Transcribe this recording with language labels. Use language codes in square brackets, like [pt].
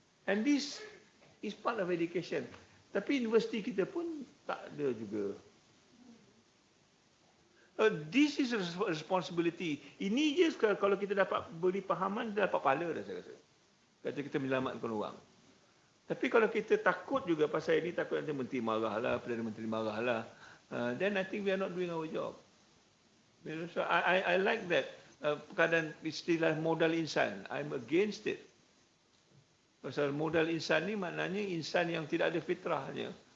[en] And this is part of education. Tapi universiti kita pun tak ada juga. This is a responsibility. [ms] Ini je kalau kita dapat beri pahaman, kita dapat pahala dah, saya rasa. Kata kita menyelamatkan orang. Tapi kalau kita takut juga pasal ini, takut nanti menteri marah lah, Perdana Menteri marah lah, then I think we are not doing our job. [en] So I like that. [ms] Kadang istilah modal insan, I'm against it. Pasal modal insan ni maknanya insan yang tidak ada fitrahnya.